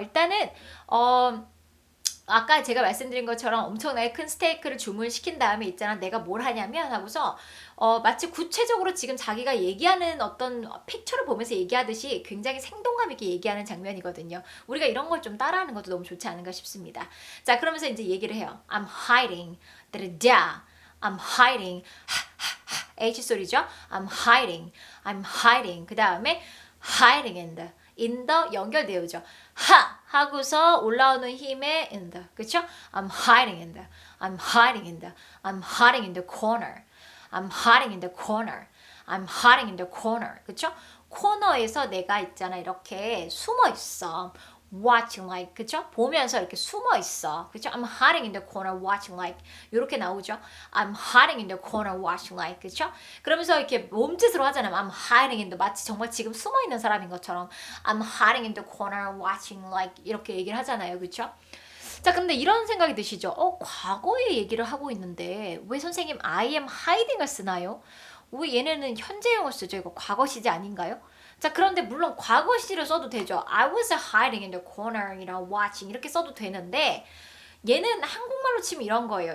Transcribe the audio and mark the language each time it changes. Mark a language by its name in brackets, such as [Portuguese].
[Korean] 일단은 아까 제가 말씀드린 것처럼 엄청나게 큰 스테이크를 주문시킨 다음에 있잖아 내가 뭘 하냐면 하고서 마치 구체적으로 지금 자기가 얘기하는 어떤 픽처를 보면서 얘기하듯이 굉장히 생동감 있게 얘기하는 장면이거든요. 우리가 이런 걸 좀 따라하는 것도 너무 좋지 않은가 싶습니다. 자, 그러면서 이제 얘기를 해요. [English] I'm hiding. I'm hiding. [Korean] H 소리죠. [English] I'm hiding. [Korean] 그 다음에 [English] hiding in the in the [Korean] 연결되어죠. 하 하고서 올라오는 힘에 [English] in the [Korean] 그쵸? [English] I'm hiding in the I'm hiding in the I'm hiding in the corner I'm hiding in the corner I'm hiding in the corner [Korean] 그쵸? 코너에서 내가 있잖아 이렇게 숨어 있어. [English] watching like [Korean] 그쵸? 보면서 이렇게 숨어 있어. 그쵸? [English] I'm hiding in the corner watching like [Korean] 이렇게 나오죠. [English] I'm hiding in the corner watching like [Korean] 그쵸? 그러면서 이렇게 몸짓으로 하잖아요. [English] I'm hiding in the [Korean] 마치 정말 지금 숨어 있는 사람인 것처럼 [English] I'm hiding in the corner watching like [Korean] 이렇게 얘기를 하잖아요. 그쵸? 자, 근데 이런 생각이 드시죠? 과거의 얘기를 하고 있는데 왜 선생님 [English] I am hiding [Korean] 을 쓰나요? 왜 얘네는 현재형을 쓰죠? 이거 과거 시제 아닌가요? 자, 그런데 물론 과거 시제를 써도 되죠. [English] I was hiding in the corner, watching [Korean] 이렇게 써도 되는데 얘는 한국말로 치면 이런 거예요.